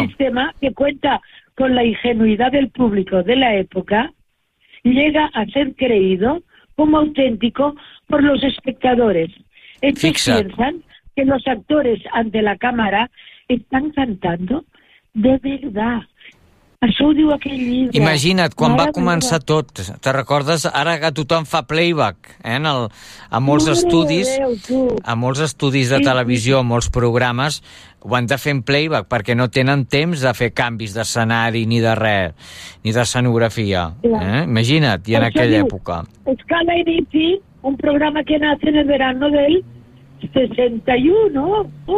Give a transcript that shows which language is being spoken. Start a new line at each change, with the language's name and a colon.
Spanish: Este sistema, que cuenta con la ingenuidad del público de la época, llega a ser creído como auténtico por los espectadores. Estos,
Catalan: fixa't,
Spanish: piensan que los actores ante la cámara están cantando de verdad.
Catalan: Això ho diu aquell llibre. Imagina't, quan va començar tot, te recordes? Ara que tothom fa playback, en el, a molts estudis, a molts estudis de televisió, a molts programes, ho han de fer en playback, perquè no tenen temps de fer canvis d'escenari ni de res, ni d'escenografia. Imagina't, i en aquella època.
Spanish: Escala Inici, un programa que nace en el verano del 61.